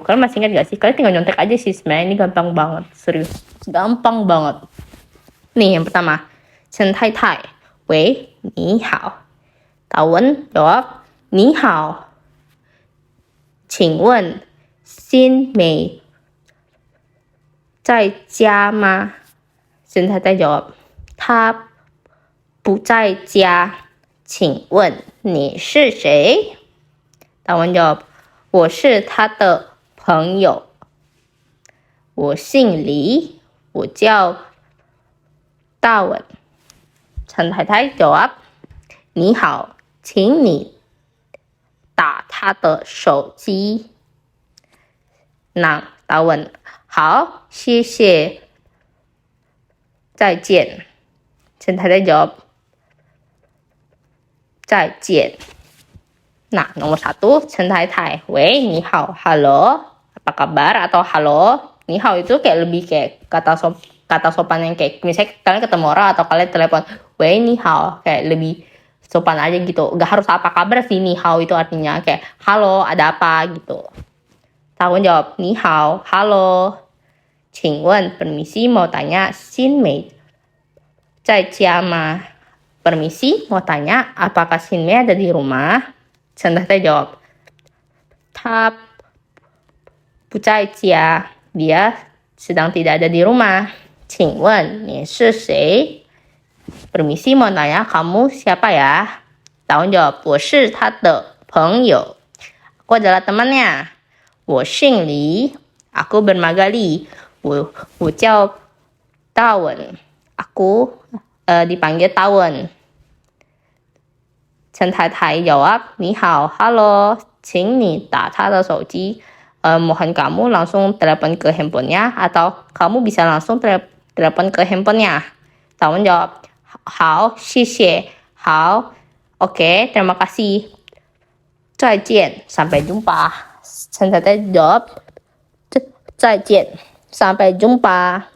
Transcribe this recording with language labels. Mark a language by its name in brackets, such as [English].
[Indonesian] Kalian masih ingat gak sih? Kalian tinggal nyontek aja sih, sebenarnya ini gampang banget, serius. Gampang banget. Nih yang pertama, [Chinese] Chen太太，喂，你好。大文 jawab， 你好，请问新美在家吗？ Chen太太 jawab， 他不在家，请问你是谁？大文 jawab， 我是他的朋友，我姓李，我叫大文。陈太太 jawab， 你好，请你打他的手机。那大文，好，谢谢，再见。陈太太 jawab， 再见。 [Indonesian] Nah, nomor 1, [Chinese] Chen太太，喂，你好 [Indonesian] halo, apa kabar? Atau halo, 你好 itu kayak lebih kayak kata sopan yang kayak misalnya kalian ketemu orang atau kalian telepon, wey, 你好, kayak lebih sopan aja gitu. Gak harus apa kabar sih, 你好 itu artinya kayak halo, ada apa gitu. Tahu jawab, 你好 halo, 请问 permisi mau tanya, [Chinese] 新美在家吗? [Indonesian] Permisi mau tanya, apakah Xin Mei ada di rumah? Chen太太 jawab， [Chinese] 他不在家， [Indonesian] dia sedang tidak ada di rumah. [Chinese] 请问你是谁? [Indonesian] Permisi mau tanya, kamu siapa ya? Tahun jawab, [Chinese] 我是他的朋友， [Indonesian] aku adalah temannya. [Chinese] 我姓李， [Indonesian] aku bernama Li. [Chinese] 我叫大文， [Indonesian] aku dipanggil Tawen. [Chinese] Chen太太 jawab, 你好 halo, 请你打他的手机. [Indonesian] Mohon kamu langsung telepon ke handphonenya atau kamu bisa langsung telepon ke handphonenya. Tawen jawab, [Chinese] 好，谢谢，好， [Indonesian] oke, terima kasih. [Chinese] 再见, [Indonesian] sampai jumpa. Chen太太 jawab, 再见, sampai jumpa.